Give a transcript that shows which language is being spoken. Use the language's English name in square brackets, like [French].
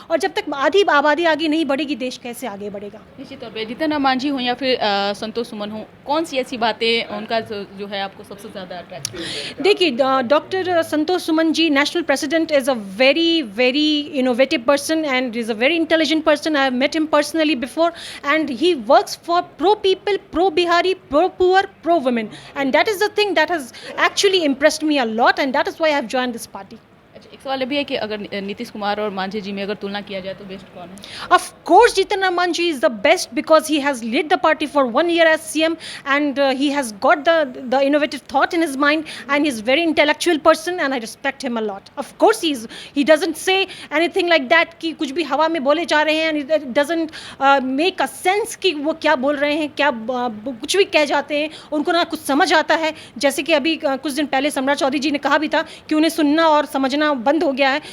[Hindi] और जब तक आधी आबादी आगे नहीं बढ़ेगी, देश कैसे आगे बढ़ेगा? निश्चित तौर पर जीतन राम मांझी हो या फिर संतोष सुमन हो, कौन सी ऐसी बातें उनका जो है आपको सबसे ज़्यादा अट्रैक्ट? [English] देखिए, doctor Santosh Suman ji, national president, is a very innovative person and is a very intelligent person. I have met him personally before, and he works for pro people, pro Bihari, pro poor, pro women, and that is the thing that has actually impressed me a lot, and that is why I have joined this party. [Hindi] एक सवाल भी है कि अगर नीतीश कुमार और मांझी जी में अगर तुलना किया जाए तो बेस्ट कौन है? [English] Of course, Jitan Ram Manji is the best because he has led the party for 1 year as CM, and he has got the innovative thought in his mind, and he's very intellectual person, and I respect him a lot. Of course, he doesn't say anything like that [Hindi] कि कुछ भी हवा में बोले जा रहे हैं, [English] and it doesn't make a sense [Hindi] कि वो क्या बोल रहे हैं, क्या कुछ भी कह जाते हैं, उनको ना कुछ समझ आता है। जैसे कि अभी कुछ दिन पहले सम्राट चौधरी जी ने कहा भी था कि उन्हें सुनना और समझना बंद हो गया है।